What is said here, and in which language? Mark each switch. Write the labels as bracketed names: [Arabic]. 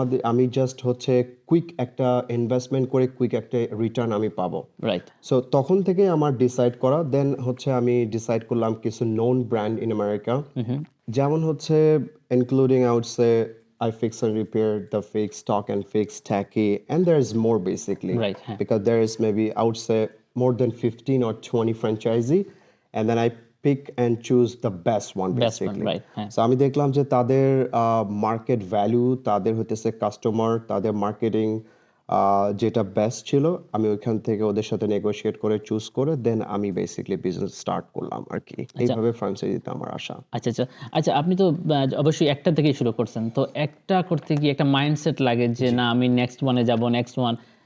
[Bangla] আমি জাস্ট হচ্ছে কুইক একটা ইনভেস্টমেন্ট করে কুইক একটা রিটার্ন আমি পাবো। [English] Right. [Bangla] সো তখন থেকে আমার ডিসাইড করা, দেন হচ্ছে আমি ডিসাইড করলাম কিছু নোন ব্র্যান্ড ইন আমেরিকা, যেমন হচ্ছে [English] Including I would say I fix and repair, the fix, stock and fix, tacky, and there is more basically. Right, huh. Because there is maybe I would say more than 15 or 20 franchisee, and then I pick and choose the best one Best one, basically. right, huh. [Bangla] So আমি দেখলাম যে তাদের market value, তাদের হইতেছে customer, তাদের marketing যেটা best ছিল, আমি ওইখান থেকে ওদের সাথে নেগোশিয়েট করে চুজ করে দেন আমি বেসিক্যালি বিজনেস স্টার্ট করলাম আর কি। এইভাবে ফ্র্যাঞ্চাইজিতে আমার আশা। আচ্ছা আচ্ছা আচ্ছা, আপনি তো অবশ্যই একটা থেকেই শুরু করছেন, তো একটা করতে গিয়ে একটা মাইন্ডসেট লাগে যে না আমি নেক্সট ওয়ানে যাব, নেক্সট ওয়ান।